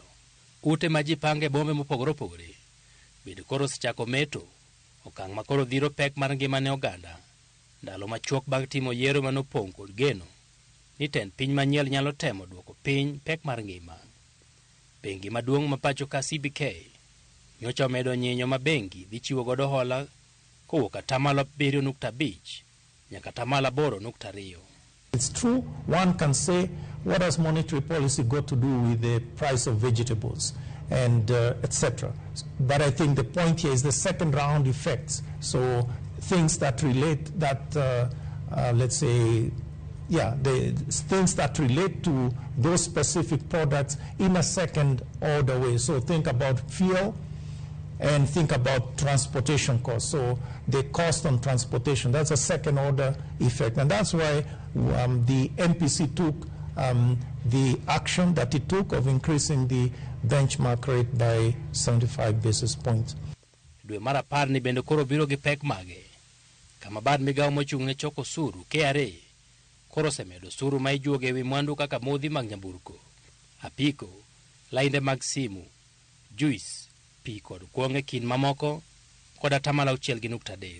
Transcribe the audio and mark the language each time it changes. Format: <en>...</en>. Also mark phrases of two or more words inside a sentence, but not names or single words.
<luo>Ute ma ji pange bombe mopogore opogore bende koro osechako meto, okang' ma koro dhiro pek mar ngima ne oganda ndalo machuok bang' timo yiero manopong' kod geno ni tend piny manyien nyalo temo duoko piny pek mar ngima. Bengi maduong' ma pacho ka CBK nyocha omedo nyinyo ma bengi dhi chiwo godo hola kowuok 7.5 nyaka 8.2.</luo> <en>It's true, one can say, what has monetary policy got to do with the price of vegetables and etc. But I think the point here is the second round effects. So things that relate, let's say, the things that relate to those specific products in a second order way. So think about fuel and think about transportation costs. So the cost on transportation, that's a second order effect. And that's why the MPC took the action that it took of increasing the benchmark rate by 75 basis points.</en> <luo>Dwe mar 10 ni bende koro biro gi pek mage, kama bad migawo mochung' ne choko suru KRA koro semedo suru ma ijuogo e wi mwandu kaka modhi mag nyamburko, apiko, lainde mag simu, juice, pi kod kuong'e kin mamoko kod 6.3.</luo>